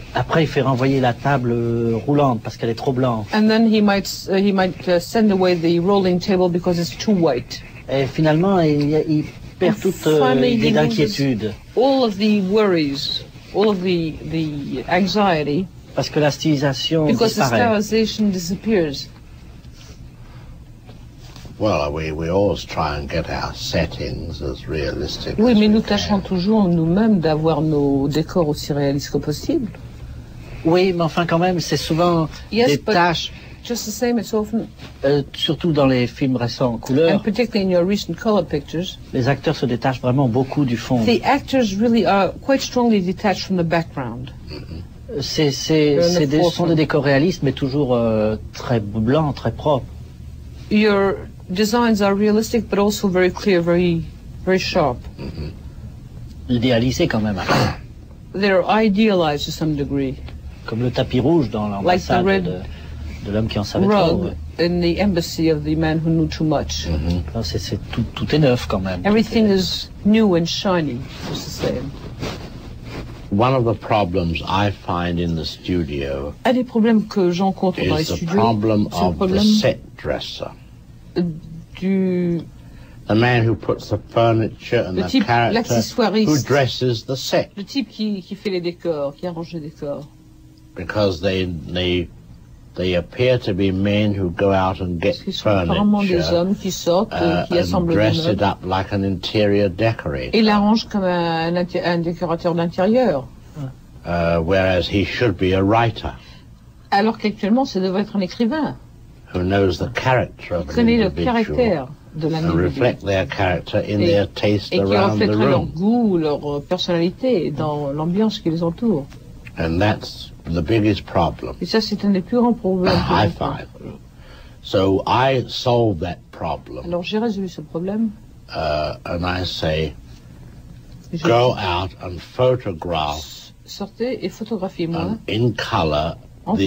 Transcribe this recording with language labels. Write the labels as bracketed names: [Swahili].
[French] Après, il fait renvoyer la table roulante parce qu'elle est trop blanche. [English] And then he might send away the rolling table because it's too white. [French] Et finalement, il perd toute [English] Finally, [French] idée [English] he [French] d'inquiétude. [English] All of the worries, all of the anxiety, [French] Parce que la stylisation [English] because the [French] disparaît. [English] stylization disappears. Well, we always try and get our settings as realistic [French] Oui, [English] as [French] mais [English] we [French] nous [English] can. [French] tâchons toujours nous-mêmes d'avoir nos décors aussi réalistes que possible. Oui, mais enfin quand même, c'est souvent [English] Yes, [French] des [English] but- [French] tâches, [English] Just the same, it's often, [French] surtout dans les films récents en [English] and [French] couleur, [English] particularly in your recent color pictures, [French] les acteurs se détachent vraiment beaucoup du fond. [English] the actors really are quite strongly detached from the background. [French] Ce sont des décors réalistes, mais toujours très blancs, très propres. [English] your designs are realistic, but also very clear, very sharp. [French] Idéalisé quand même. [English] They're idealized to some degree. [French] Comme le tapis rouge dans l'ambassade de l'homme qui en savait trop. [English] Rug in the embassy of the man who knew too much. [French] Tout est neuf quand même. [English] Everything is new and shiny, just the same. One of the problems I find in the studio [French] Un des problèmes que j'encontre dans les [English] is the [French] studios, [English] problem [French] c'est le [English] of the [French] problème [English] set dresser. The man who puts the furniture and the character who dresses the set. [French] Le type qui fait les décors, qui arrange les décors. [English] Because they appear to be men who go out and get furniture [French] des hommes qui sortent, qui [English] and dress it up like an interior decorator. [French] Et l'arrange comme un décorateur d'intérieur. [English] Whereas he should be a writer. [French] Alors qu'actuellement, ça devrait être un écrivain. [English] Who knows the character of an [French] connaît le [English] individual [French] caractère de [English] and reflect their character in their taste [French] et qui [English] around the [French] reflèterait leur [English] room. [French] goût, leur personnalité dans l'ambiance qui les entoure. [English] And that's the biggest problem. [French] Et ça, c'est un des plus grands problèmes que [English] I [French] je vois. [English] find. So I solve that problem. [French] Alors j'ai résolu ce problème. [English] And I say, [French] Je [English] go out and photograph [French] sortez et photographiez-moi [English] in color [French] en [English] the